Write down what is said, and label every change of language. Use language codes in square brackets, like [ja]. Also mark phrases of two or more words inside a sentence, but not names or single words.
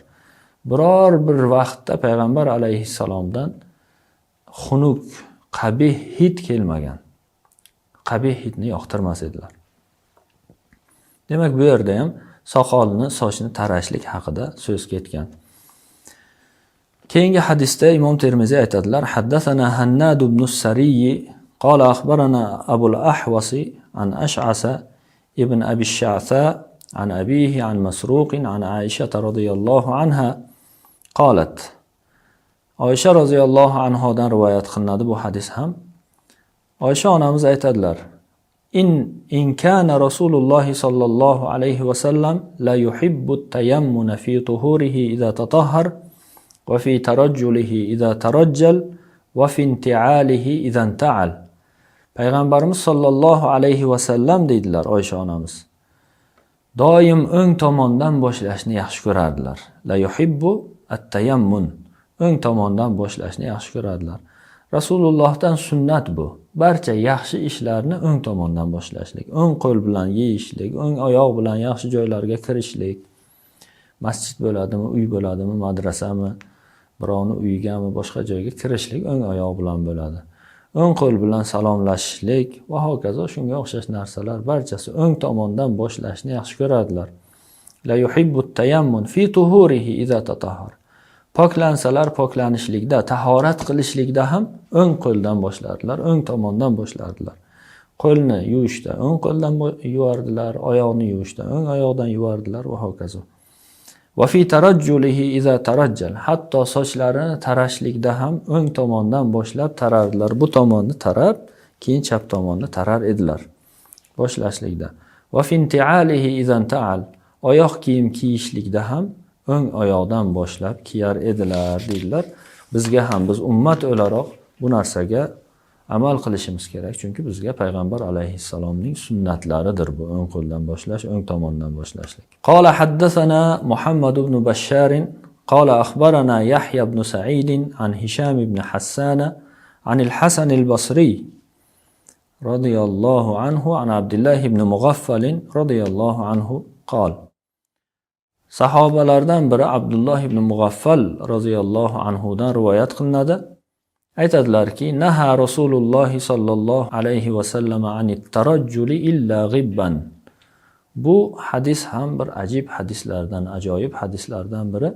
[uz] Biror bir vaqtda payg'ambar alayhissalomdan xunuk, qabih hid kelmagan. Qabih hidni yoqtirmas edilar. Demak, bu yerda ham soqolni, sochni tarashlik haqida so'z ketgan. Keyingi hadisda Imom Termiziy aytadilar: [ar] "حدثنا هناد بن السري قال أخبرنا أبو الأحوص عن أشعث بن أبي الشعثاء عن أبيه عن مسروق عن عائشة رضي الله عنها قالت." [uz] Oysha [ar] رضي الله عنها [uz] rivoyat qilinadi bu hadis ham. Oysha onamiz aytadilar: [ar] إن كان رسول الله صلى الله عليه وسلم ليحب التيمن في طهوره إذا تطهر وفي ترجله إذا ترجل وفي انتعاله إذا انتعل. [uz] Payg'ambarimiz [ar] صلى الله عليه وسلم [uz] deydilar Oysha onamiz. Doim o'ng tomondan boshlashni yaxshi ko'rardilar. [ar] ليحب التيمن. [uz] O'ng tomondan boshlashni yaxshi ko'radilar. Rasulullohdan sunnat bu. Barcha yaxshi ishlarni o'ng tomondan boshlashlik. O'ng qo'l bilan yeyishlik, o'ng oyoq bilan yaxshi joylarga kirishlik. Masjid bo'ladimi, uy bo'ladimi, madrasami, birovni uyigami, boshqa joyga kirishlik o'ng oyoq bilan bo'ladi. O'ng qo'l bilan salomlashishlik va hokazo shunga o'xshash narsalar barchasi o'ng tomondan boshlashni yaxshi ko'radilar. [ar] ليحب التيمن في طهوره إذا تطهر. [uz] Poklansalar poklanishlikda, tahorat qilishlikda ham o'ng qo'ldan boshlardilar, o'ng tomondan boshlardilar. Qo'lni yuvishda o'ng qo'ldan yuvardilar, oyoqni yuvishda o'ng oyoqdan yuvardilar va hokazo. [ar] وفي ترجله إذا ترجل. [uz] Hatto sochlarini tarashlikda ham o'ng tomondan boshlab tarardilar. Bu tomonni tarab, keyin chap tomonni tarar edilar boshlashlikda. [ar] وفي انتعاله إذا انتعل. [uz] Oyoq kiyim kiyishlikda ham o'ng oyoqdan boshlab kiyar edilar dedilar. Bizga ham, biz ummat o'laroq bu narsaga amal qilishimiz kerak. Chunki bizga payg'ambar alayhissalomning sunnatlaridir bu o'ng qo'ldan boshlash, o'ng tomondan boshlashlik. [ar] قال حدثنا محمد بن بشار قال أخبرنا يحيى بن سعيد عن هشام بن حسان عن الحسن البصري رضي الله عنه عن عبد الله بن مغفل رضي الله عنه قال. [uz] Sahobalardan biri Abdullah ibn Mughaffal [ar] رضي الله عنه dan [uz] rivoyat qilinadi. Aytadilarki, [ar] نهى رسول الله صلى الله عليه وسلم عن الترجل إلا غبا. [uz] Bu hadis ham bir ajib hadislardan, ajoyib hadislardan biri.